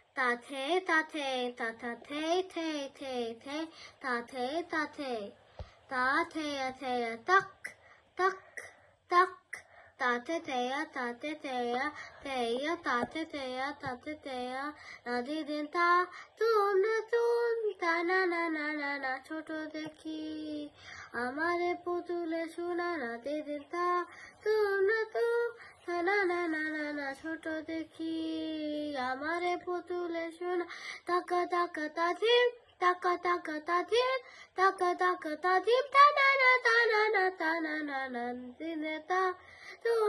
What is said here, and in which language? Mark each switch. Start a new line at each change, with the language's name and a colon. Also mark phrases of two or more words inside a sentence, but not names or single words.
Bangla: thé ta thé ta ta thé thé thé thé ta thé ta thé ta thé thé tak tak tak ta thé thé ta thé thé thé ta thé thé ta thé thé na di din ta তুম না তুম তা না না না না না ছোট দেখি আমারে পুতুলে সোনা না দি দিন তা তুম না তুম তা না না না না না ছোট দেখি আমারে পুতুলে সোনা তাকা তাকা তা ধিম তাকা তাকা তা ধিম তাকা তাকা তা ধিম তা না না তা না না তা না না না দিনে তা তুম